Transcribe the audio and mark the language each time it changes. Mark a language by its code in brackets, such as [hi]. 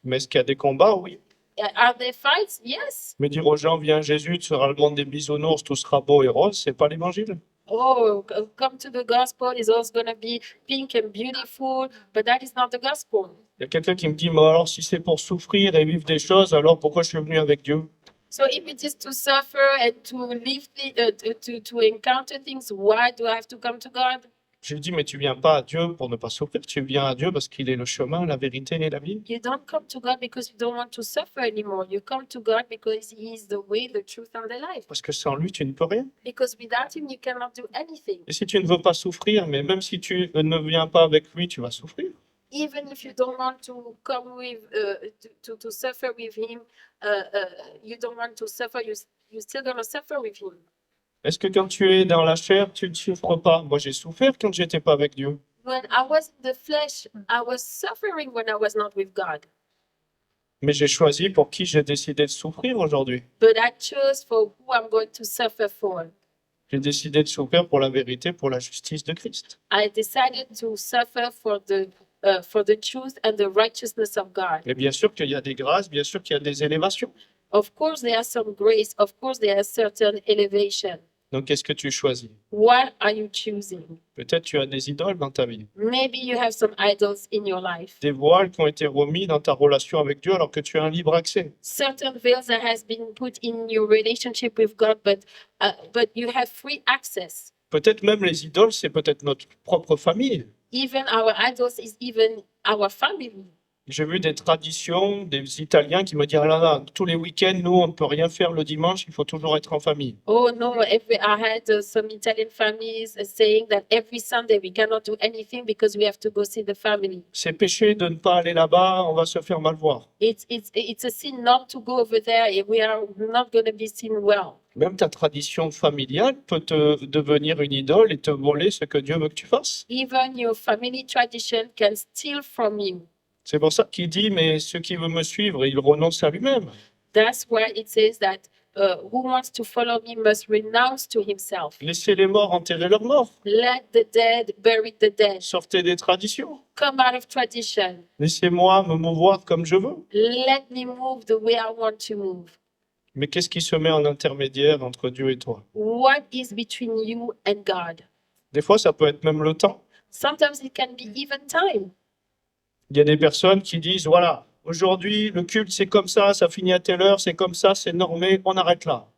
[fr] Mais est-ce qu'il y a des combats? Oui. [en] Are there fights? Yes. [fr] Mais dire aux gens, viens Jésus, tu seras le monde des bisounours, tout sera beau et rose, c'est pas l'évangile. [en] Oh, come to the gospel. It's all going to be pink and beautiful, but that is not the gospel. [fr] Il y a quelqu'un qui me dit, mais alors si c'est pour souffrir et vivre des choses, alors pourquoi je suis venu avec Dieu? [en] So if it is to suffer and to live, to encounter things, why do I have to come to God? [fr] J'ai dit, mais tu viens pas à Dieu pour ne pas souffrir, tu viens à Dieu parce qu'il est le chemin, la vérité et la vie. [en] You don't come to God because you don't want to suffer anymore. You come to God because He is the way, the truth, and the life. [fr] Parce que sans lui, tu ne peux rien. [en] Because without Him, you cannot do anything. [fr] Et si tu ne veux pas souffrir, mais même si tu ne viens pas avec lui, tu vas souffrir. [en] Even if you don't want to come with, to suffer with Him, you don't want to suffer, you're still going to suffer with Him. [fr] Est-ce que quand tu es dans la chair, tu ne souffres pas? Moi, j'ai souffert quand j'étais pas avec Dieu. [en] When I was in the flesh, I was suffering when I was not with God. [fr] Mais j'ai choisi pour qui j'ai décidé de souffrir aujourd'hui. [en] But I chose for who I'm going to suffer for. [fr] J'ai décidé de souffrir pour la vérité, pour la justice de Christ. [en] I decided to suffer for the truth and the righteousness of God. [fr] Et bien sûr qu'il y a des grâces, bien sûr qu'il y a des élévations. [en] Of course, there are some grace. Of course, there are certain elevation. [fr] Donc, qu'est-ce que tu choisis? [en] What are you choosing? [fr] Peut-être tu as des idoles dans ta vie, [en] Maybe you have some idols in your life. [fr] des voiles qui ont été remis dans ta relation avec Dieu alors que tu as un libre accès. [en] Certain veils that has been put in your relationship with God, but you have free access. [fr] Peut-être même les idoles, c'est peut-être notre propre famille. [en] Even our idols is even our family. [fr] J'ai vu des traditions des Italiens qui me disent, ah là là, tous les week-ends, nous, on ne peut rien faire le dimanche, il faut toujours être en famille. [en] Oh no, I had some Italian families saying that every Sunday we cannot do anything because we have to go see the family. [fr] C'est péché de ne pas aller là-bas, on va se faire mal voir. [en] It's a sin not to go over there. We are not going to be seen well. [fr] Même ta tradition familiale peut te devenir une idole et te voler ce que Dieu veut que tu fasses. [en] Even your family tradition can steal from you. [fr] C'est pour ça qu'il dit, mais ceux qui veulent me suivre, il renonce à lui-même. [en] That's why it says that who wants to follow me must renounce to himself. [fr] Laissez les morts enterrer leurs morts. [en] Let the dead bury the dead. [fr] Sortez des traditions. [en] Come out of tradition. [fr] Laissez-moi me mouvoir comme je veux. [en] Let me move the way I want to move. [fr] Mais qu'est-ce qui se met en intermédiaire entre Dieu et toi? [en] What is between you and God? [fr] Des fois, ça peut être même le temps. [en] Sometimes it can be even time. [fr] Il y a des personnes qui disent, voilà, aujourd'hui, le culte, c'est comme ça finit à telle heure, c'est comme ça, c'est normé, on arrête là.